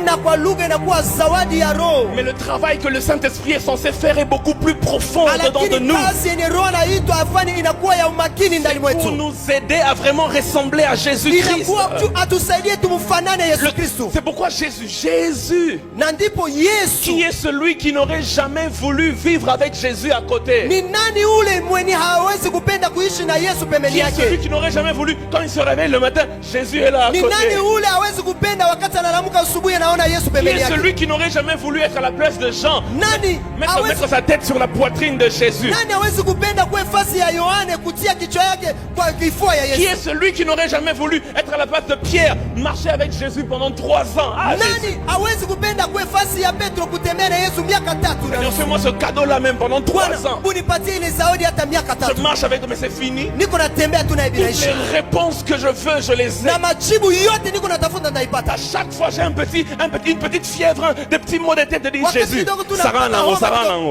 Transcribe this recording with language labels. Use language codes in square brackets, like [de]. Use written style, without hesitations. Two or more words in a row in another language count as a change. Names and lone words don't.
[fr] Mais le travail que le Saint-Esprit est censé faire est beaucoup plus profond dedans de nous. C'est pour nous aider à vraiment ressembler à Jésus-Christ. C'est pourquoi Jésus, qui est celui qui n'aurait jamais voulu vivre avec Jésus à côté, [sw] nani ule mwenye hawezi kupenda kuishi na Yesu pembeni yake? [fr] Qui est celui qui n'aurait jamais voulu quand il se réveille le matin, Jésus est là à côté? [sw] Ni nani ule hawezi kupenda wakati analamuka asubuhi anaona Yesu pembeni yake? [fr] Qui est celui qui n'aurait jamais voulu être à la place de Jean? [sw] Nani [fr] mettre sa tête sur la poitrine de Jésus? [sw] Nani hawezi kupenda kwa fasi ya Yohane kutia kichwa yake kwa kifua ya Yesu? [fr] Qui est celui qui n'aurait jamais voulu être à la place de Pierre, marcher avec Jésus pendant 3 ans? [sw] Nani hawezi kupenda kwa fasi ya Petro kutembea na Yesu miaka 3? [fr] Fais-moi ce cadeau là même pendant 3 ans. Je marche avec toi, mais c'est fini. Toutes les réponses que je veux, je les ai. À chaque fois j'ai une petite fièvre, des petits mots de tête de dire Jésus. Sarah en haut.